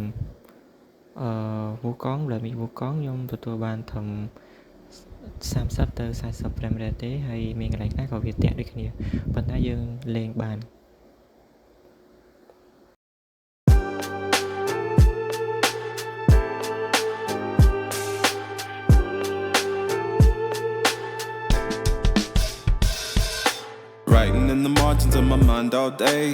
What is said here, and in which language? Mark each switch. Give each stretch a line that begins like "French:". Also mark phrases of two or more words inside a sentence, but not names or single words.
Khmer: Wukong Black Myth Wukong ខ្ញុំទទួលបានត្រឹម30ទៅ40
English: frame rate
Khmer: ទេហើយមានកន្លែងខ្លះក៏វាតាក់ដូចគ្នាប៉ុន្តែយើងលេងបាន
English: Writing in the margins of my mind all day.